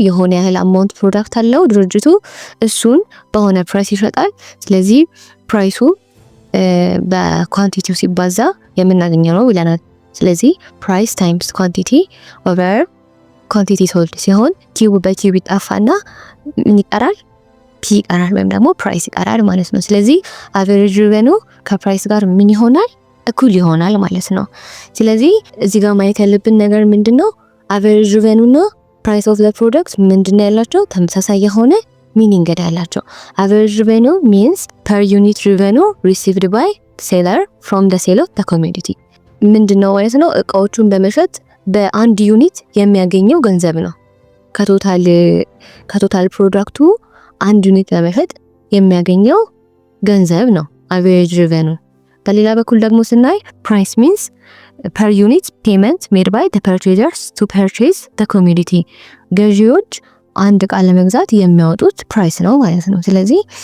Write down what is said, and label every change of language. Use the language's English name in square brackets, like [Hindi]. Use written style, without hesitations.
[Amharic] የሆነ ያህል አማውንት ፕሮዳክት አለው ድርጅቱ፣ እሱን በሆነ ፕራይስ ይሸጣል። ስለዚህ ፕራይሱ በኳንቲቲው ሲባዛ የምናገኘው ነው ብለናል። ስለዚህ [English] ፕራይስ ታይምስ ኳንቲቲ ኦቨር ኳንቲቲ ሶልድ [Amharic] ሲሆን ኪው በኪው ይጣፋና ምን ይቀራል? ፒ ይቀራል ወይም ደግሞ ፕራይስ ይቀራል ማለት ነው። ስለዚህ አቨሬጅ ሪቨኒው ከፕራይስ ጋር ምን ይሆናል? እኩል ይሆናል ማለት ነው። ስለዚህ እዚህ ጋር ማየት ያለብን ነገር ምንድነው? አቨሬጅ ሪቨኒው እና [English] ፕራይስ ኦፍ ዘ ፕሮዳክት [Amharic] ምንድነው ያላቸው? ተመሳሳይ የሆነ ሚኒንግ ያላቸው። አቨሬጅ ሪቨኒው [English] means per unit revenue received by seller from the sale of the commodity። [Amharic] ምንድነው ማለት ነው? እቃዎቹን በመሸጥ በአንድ ዩኒት የሚያገኘው ገንዘብ ነው። ከቶታል ፕሮዳክቱ አንድ ዩኒት በመሸጥ የሚያገኘው ገንዘብ ነው አቨሬጅ ሪቨኒው። በሌላ በኩል ደግሞ ስናይ ፕራይስ [English] means per unit payment made by the purchasers to purchase the commodity። [Amharic] ገዢዎች አንድ እቃ ለመግዛት የሚያወጡት ፕራይስ ነው ማለት ነው። ስለዚህ